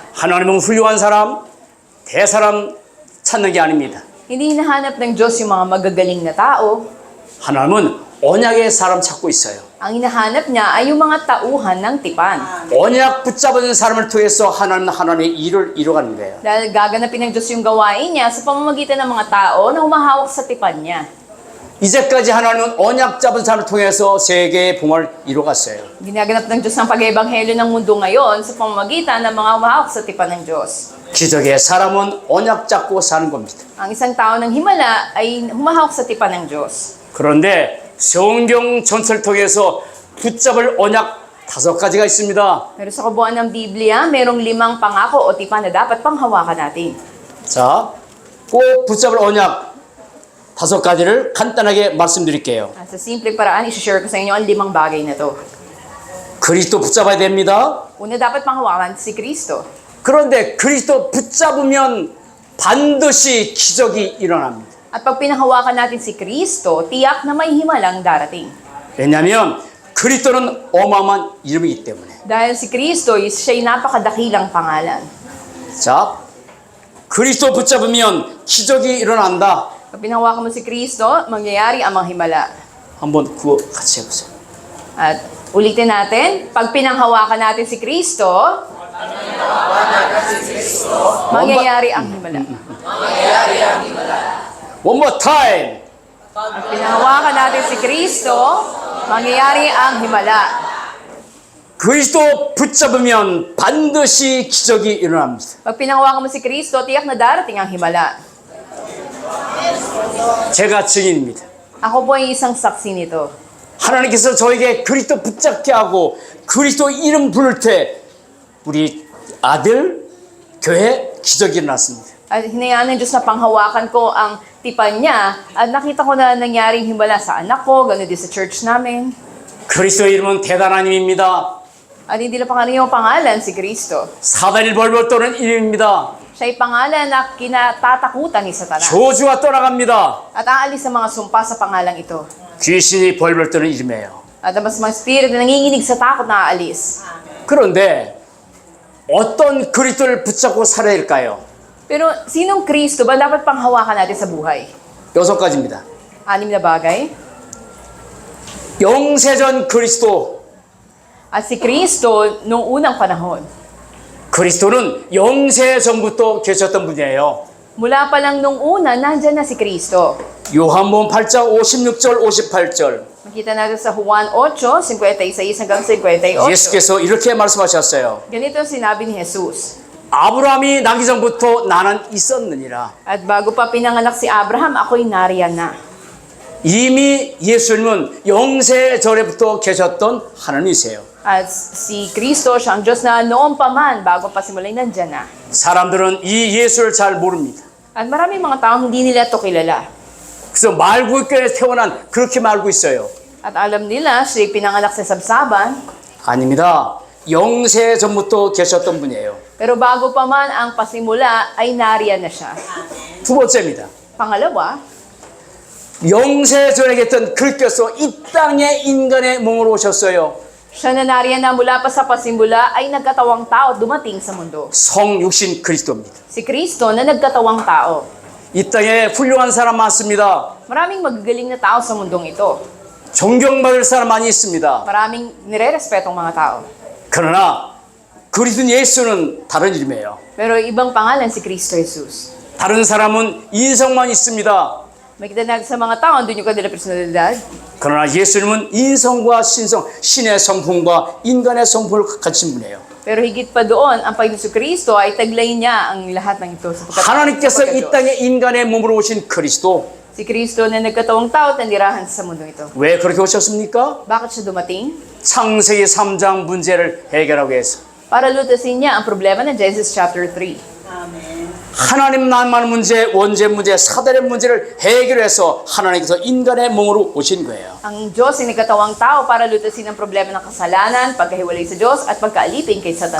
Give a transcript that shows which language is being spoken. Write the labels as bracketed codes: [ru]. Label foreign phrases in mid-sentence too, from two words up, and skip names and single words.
[ko] 하나님은 훌륭한 사람, 대사람 찾는 게 아닙니다. [tl] Hindi hinahanap ng Diyos yung mga magagaling na tao. [ko] 하나님은 언약의 사람 찾고 있어요. [tl] Ang hinahanap niya ay yung mga tauhan ng tipan. [ko] 언약 붙잡은 사람을 통해서 하나님은 하나님의 일을 이루어가는 거예요. [tl] Dahil gaganapin ng Diyos yung gawain niya sa pamamagitan ng mga tao na humahawak sa tipan niya. [ko] 이제까지 하나님은 언약 잡은 사람을 통해서 세계의 봉헌을 이루어갔어요. [tl] Ginaganap ng Diyos ang pag-ebanghelyo ng mundo ngayon sa pamamagitan ng mga humahawak sa tipan ng Diyos. [ko] 기적의 사람은 언약 잡고 사는 겁니다. [tl] Ang isang tao ng himala ay humahawak sa tipan ng Diyos. [ko] 그런데 성경 전체를 통해서 붙잡을 언약 5가지가 있습니다. [tl] Pero sa kabuuan ng Biblia, merong 5 pangako o tipan na dapat panghawakan natin. [ko] 자, 꼭 붙잡을 언약 5가지를 간단하게 말씀드릴게요. [tl] Sa simpleng paraan, isi-share ko sa inyo ang 5 bagay na to. [ko] 그리스도 붙잡아야 됩니다. [tl] Una, dapat panghawakan si Kristo. [ko] 그런데 그리스도 붙잡으면 반드시 기적이 일어납니다. [tl] At pag pinanghawakan natin si Kristo, tiyak na may himalang darating. [ko] 왜냐하면 그리스도는 어마어마한 이름이기 때문에. [tl] Dahil si Kristo, siya'y napakadakilang pangalan. [ko] 자, 그리스도 붙잡으면 기적이 일어난다. [tl] Pag pinanghawakan mo si Kristo, mangyayari ang mga himala. [ko] 한번 그거 같이 해보세요. [tl] At ulitin natin, pag pinanghawakan natin si Kristo, mangyayari ang himala. [en] One more time. [tl] Pag pinanghawakan natin si Kristo, mangyayari ang himala. [ko] 그리스도 붙잡으면 반드시 기적이 일어납니다. [tl] Pag pinanghawakan mo si Kristo, tiyak na darating ang himala. [ko] 제가 증인입니다. [tl] Ako po ay isang saksi nito. [ko] 하나님께서 저에게 그리스도 붙잡게 하고 그리스도 이름 부를 때 우리 아들 교회 기적이 일어났습니다. [tl] At hinayaan ng Diyos na panghawakan ko ang tipan niya at nakita ko na nangyaring himala sa anak ko, gano'n din sa church namin. [ko] 그리스도 이름은 대단한 이름입니다. [tl] At hindi na pangalan pangalan si Kristo. [ko] 사단이 벌벌 떠는 이름입니다. [tl] Siya'y pangalan na kinatatakutan ni Satanas. [ko] 저주가 떠나갑니다. [tl] At aalis sa mga sumpa sa pangalang ito. [ko] 귀신이 벌벌 떠는 이름이에요. [tl] At ang mas mga spirit na nanginginig sa takot na aalis. [ko] 그런데 어떤 그리스도를 붙잡고 살아야 할까요? [tl] Pero sinong Kristo ba dapat panghawakan natin sa buhay? [ko] 6가지입니다. [tl] Anim na bagay. [ko] 영세전 그리스도. [tl] At si Kristo noong unang panahon. [ko] 그리스도는 영세전부터 계셨던 분이에요. [tl] Mula pa lang nung una, nandyan na si Kristo. [ko] 요한복음 8장 56절 58절. [tl] Makita natin sa Juan 8, 56 hanggang 58. [ko] 예수께서 이렇게 말씀하셨어요. [tl] Ganito ang sinabi ni Jesus. [ko] 아브라함이 나기 전부터 나는 있었느니라. [tl] At bago pa pinanganak si Abraham, ako'y nariyan na. [ko] 이미 예수님은 영세전에부터 계셨던 하나님이세요. [tl] At si Kristo, siya ang Diyos na noon pa man, bago pa simulay nandyan na. [ko] 사람들은 이 예수를 잘 모릅니다. [tl] At maraming mga taong hindi nila ito kilala. [ko] 그래서 말구교에 태어난 그렇게 말고 있어요. [tl] At alam nila, siya'y pinanganak sa sabsaban. [ko] 아닙니다. 영세전부터 계셨던 분이에요. [tl] Pero bago pa man ang pasimula, ay nariyan na siya. [ko] 두 번째입니다. [tl] Pangalawa, [ko] 영세전에 계셨던 그리스도께서 이 땅에 인간의 몸으로 오셨어요. [tl] siya na nariyan na mula pa sa pasimula ay nagkatawang tao at dumating sa mundo. [ko] 성육신 그리스도입니다. [tl] Si Kristo na nagkatawang tao. [ko] 이 땅에 훌륭한 사람 많습니다. [tl] Maraming magagaling na tao sa mundong ito. [ko] 존경받을 사람 많이 있습니다. [tl] Maraming nire-respetong mga tao. [ko] 그러나 그리스도 예수는 다른 이름이에요. [tl] Pero ibang pangalan si Kristo Jesus. [ko] 다른 사람은 인성만 있습니다. [tl] Makita natin sa mga tao, andun yung kanila personalidad. [ko] 그러나 예수님은 인성과 신성, 신의 성품과 인간의 성품을 갖춘 분이에요. [tl] Pero higit pa doon, ang Panginoon Kristo ay taglay niya ang lahat ng ito. [ko] 하나님께서 이 땅에 인간의 몸으로 오신 그리스도. [tl] Si Kristo na nagkatawang tao at nandirahan sa mundong ito. [ko] 왜 그렇게 오셨습니까? [tl] Bakit siya dumating? [ko] 창세기 3장 문제를 해결하기 위해서. [tl] Para lutasin niya ang problema ng Genesis chapter 3. Amen. [ko] 하나님 나만 문제, 원죄 문제, 사단의 문제를 해결해서 하나님께서 인간의 몸으로 오신 거예요. [tl] Ang Diyos ay nagkatawang tao para lutasin ang problema ng kasalanan, pagkahiwalay sa Diyos, at pagkaalipin kay Satanas.